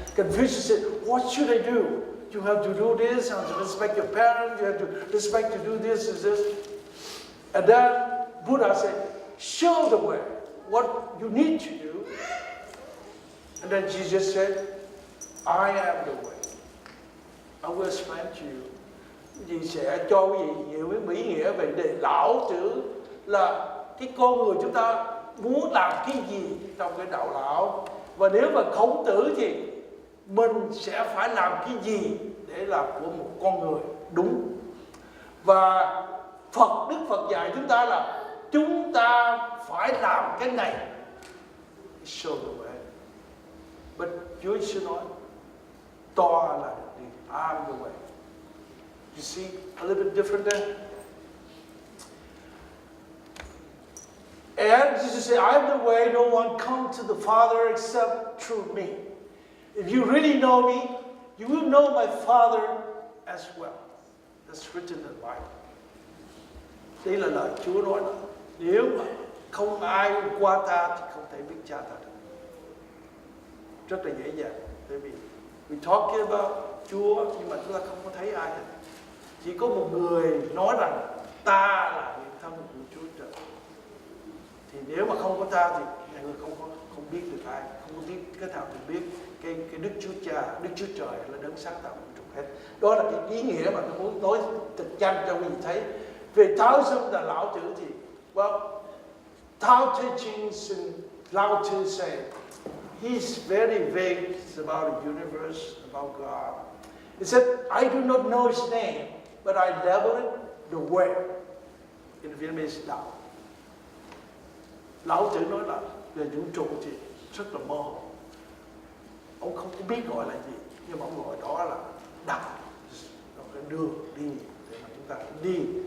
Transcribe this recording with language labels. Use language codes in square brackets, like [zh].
[en] Confucius said, what should I do? You have to do this, you have to respect your parents, you have to respect to do this and this. And then Buddha said, show the way, what you need to do. And then Jesus said, I am the way. I will explain to you. [vi] Vì sẽ cho quý vị hiểu cái mỹ nghĩa về đề lão tử là cái con người chúng ta muốn làm cái gì trong cái đạo lão. Và nếu mà Khổng Tử thì mình sẽ phải làm cái gì để làm của một con người đúng. Và Đức Phật dạy chúng ta là chúng ta phải làm cái này. [en] Show the way. But [vi] Chúa Giêsu nói, to là được đi, [en] I'm the way. You see, a little bit different there. And Jesus said, I'm the way, no one comes to the Father except through me. If you really know me, you will know my Father as well. That's written in the Bible. [vi] Đây là lời Chúa nói là nếu mà không ai qua ta thì không thể biết cha ta được. Rất là dễ dàng. Bởi vì [en] we talking about [vi] Chúa nhưng mà chúng ta không có thấy ai hết. Chỉ có một người nói rằng ta là hiện thân của Chúa Trời. Thì nếu mà không có ta thì người không biết được ai, không có biết cái nào thì biết cái Đức Chúa Cha, Đức Chúa Trời là đấng sáng tạo vũ trụ hết. Đó là cái ý nghĩa mà tôi muốn nói thật nhanh cho quý vị thấy. Về Taoism là lão tử thì [en] well, Tao Te Ching and Lao Tzu say he's very vague about the universe, about God. He said, I do not know his name, but I label it the way. In Vietnamese, đạo. [vi] Lão tử nói là về vũ trụ thì rất là mơ hồ. ông không có biết gọi là gì, nhưng mà ông gọi đó là đạo, cái đường đi để mà chúng ta đi.